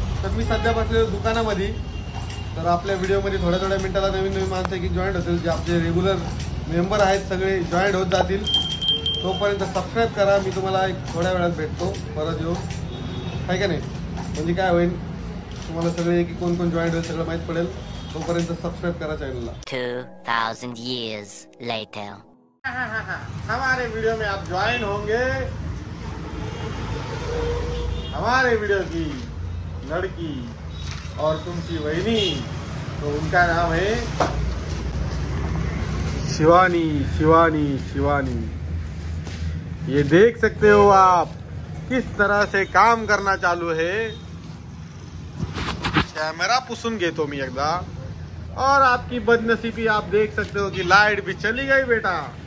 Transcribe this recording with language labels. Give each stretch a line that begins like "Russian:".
Marathi: तर मी सध्या बसलेलो दुकानामध्ये. तर आपल्या व्हिडिओमध्ये थोड्या थोड्या मिनिटाला नवीन नवीन माणसं की जॉईंट होतील, जे आपले रेग्युलर मेंबर आहेत सगळे जॉईंट होत जातील. तोपर्यंत सबस्क्राईब करा. मी तुम्हाला एक थोड्या वेळात भेटतो परत येऊ, आहे का नाही? म्हणजे काय होईल, तुम्हाला सगळे की कोण कोण जॉईंट होईल सगळं माहीत पडेल. तोपर्यंत सबस्क्राईब करा चॅनलला.
English: 2000 years later.
Hindi: हमारे वीडियो में आप ज्वाइन होंगे. हमारे वीडियो की लड़की और
Marathi: तुमची वहिनी,
Hindi: तो उनका नाम है शिवानी. शिवानी शिवानी ये देख सकते हो आप किस तरह से काम करना चालू है.
Marathi: कैमरा पुसून घेतो मी एकदा.
Hindi: और आपकी बदनसीबी आप देख सकते हो कि लाइट भी चली गई बेटा.